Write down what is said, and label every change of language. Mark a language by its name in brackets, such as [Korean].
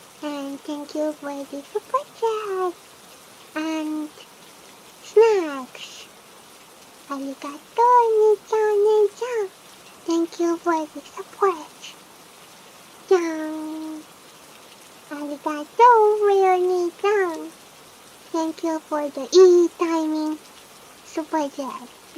[English] And thank you for the super chat and snacks. [Japanese] ありがとう兄ちゃんお姉ちゃん。 [English] Thank you for the support. [Japanese] じゃん。ありがとうお兄ちゃん。 [English] Thank you for the e-timing super chat.